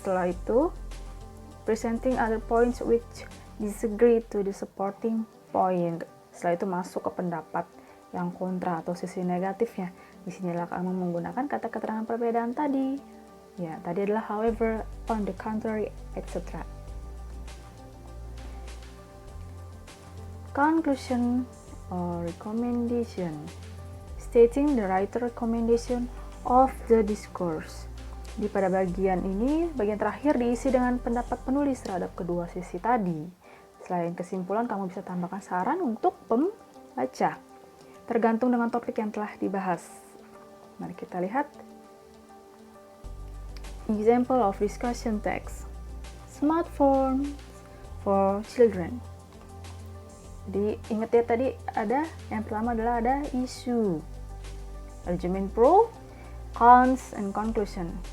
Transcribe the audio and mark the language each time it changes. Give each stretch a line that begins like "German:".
Indonesian: Setelah itu
English: presenting other points which disagree to the supporting point.
Indonesian: Setelah itu masuk ke pendapat yang kontra atau sisi negatifnya. Disinilah kamu menggunakan kata keterangan perbedaan tadi. Ya, tadi adalah
English: however, on the contrary,
Indonesian: etc.
English: Conclusion or recommendation. Stating the writer recommendation of the discourse.
Indonesian: Pada bagian ini, bagian terakhir diisi dengan pendapat penulis terhadap kedua sisi tadi. Selain kesimpulan, kamu bisa tambahkan saran untuk pembaca, tergantung dengan topik yang telah dibahas. Mari kita lihat.
English: Example of discussion text. Smartphone for children.
Indonesian: Jadi ingat ya, tadi ada yang pertama adalah ada isu,
English: argument pro, cons, and conclusion.